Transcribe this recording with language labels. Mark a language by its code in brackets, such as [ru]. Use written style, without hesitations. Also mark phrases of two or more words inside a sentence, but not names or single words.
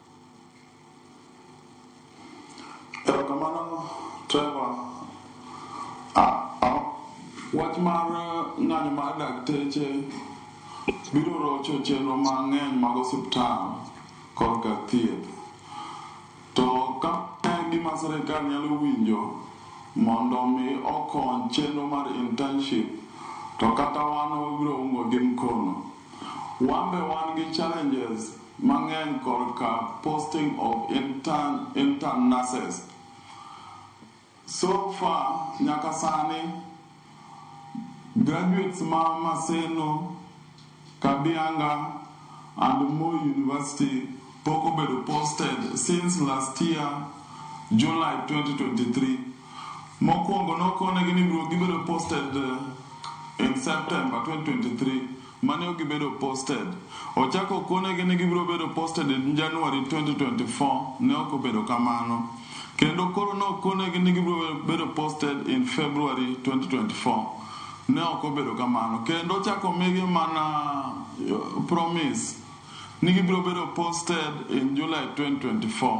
[luo] Kamano Trevor, wach mar ng'anyo mar dakteche biro rocho chenro mang'eny mag osiptal kod ka thieth. To ka gima sirkal nyalo winjo mondo mi okony chenro mar internship, to kata wan wabiro ungo gi mkono. Wambe wan gi challenges mang'eny kod ka [en] posting of intern nurses. So far, [luo] nyaka sani, graduates ma Maseno, Kabianga, and Mo University pok obedo [en] posted since last year, [luo] July 2023. Mokwongo nokonegi ni biro gibedo [en] posted in September 2023. [luo] Mane gibedo posted. Ochako konegi ni gibiro bedo [en] posted in January 2024. [luo] Ne ok obedo kamano. Kendo koro no konegi ni gibiro bedo [en] posted in February 2024. [luo] Ne ok obedo kamano. Kendo ochako migi mana promise ni gibiro bedo [en] posted in July 2024.